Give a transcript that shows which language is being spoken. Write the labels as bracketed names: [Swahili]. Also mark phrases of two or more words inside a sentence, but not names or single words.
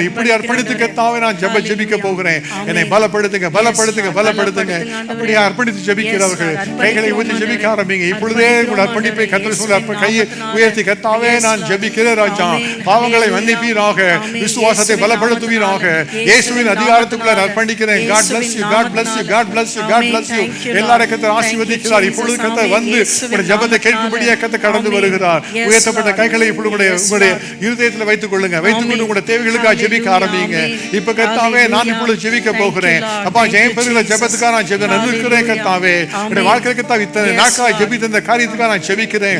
[Tamil] இப்படி அர்ப்பணித்து கர்த்தாவே நான் ஜெபிக்க போகிறேன். என்னை பலப்படுத்துங்க பலப்படுத்துங்க பலப்படுத்துங்க. அப்படியே அர்ப்பணித்து ஜெபிக்கிறவர்கள் கைகளை ஊற்றி ஜெபிக்க ஆரம்பிங்க. இப்பொழுதே உங்கள் அர்ப்பணிப்பை கர்த்தர் சொல்ல கையை உயர்த்தி கர்த்தாவே நான் ஜெபிக்கிறேன் ராஜா. பாவங்களை மன்னிப்பீராக, விசுவாசத்தை பலப்படுத்துவீராக. இயேசுவின் அதிகாரத்துக்குள்ள அர்ப்பணிக்கிறேன். [English] God bless you, God bless you, God bless you, God bless you. [Tamil] எல்லாரையும் கர்த்தர் ஆசீர்வதிக்கிறார். இப்பொழுது கர்த்தர் வந்து உங்களுடைய ஜெபத்தை கேட்கும்படியாக கர்த்தர் கடந்து வருகிறார். உயர்த்தப்பட்ட கைகளை இப்பொழுது உங்களுடைய இருதயத்தில் வைத்துக் கொள்ளுங்க. வைத்துக்கொண்டு உங்களுடைய தேவைகளுக்காக ஜெபிக்க ஆரம்பிங்க. இப்ப கர்த்தாவே நான் இப்பொழுது ஜெபிக்க போகிறேன். அப்பா, ஜெயம் பெறுகிற ஜெபத்துக்காக நான் நிற்கிறேன் கர்த்தாவே. என்னுடைய வாழ்க்கை கர்த்தாவே இத்தனை நாட்களாக ஜெபித்த இந்த காரியத்துக்காக நான் ஜெபிக்கிறேன்.